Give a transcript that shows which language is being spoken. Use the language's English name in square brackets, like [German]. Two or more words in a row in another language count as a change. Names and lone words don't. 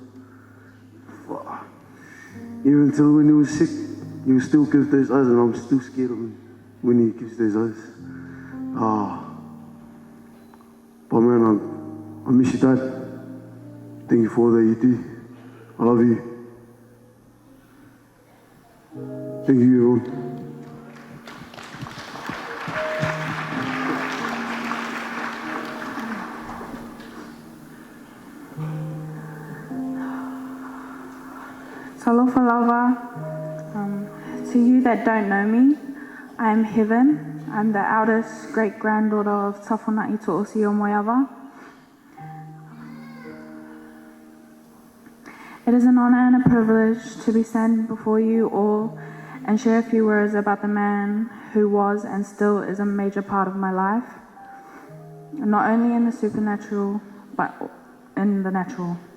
[English] Even till when he was sick, he would still give those eyes, and I'm still scared of him when he gives those eyes. But man, I miss you, Dad. Thank you for all that you do. I love you. Thank you, everyone. [Samoan] Talofa lava. [English] To you that don't know me, I am Heaven. I'm the eldest great-granddaughter of Tafonai To'osi o Moeava. It is an honor and a privilege to be standing before you all and share a few words about the man who was and still is a major part of my life, not only in the supernatural, but in the natural.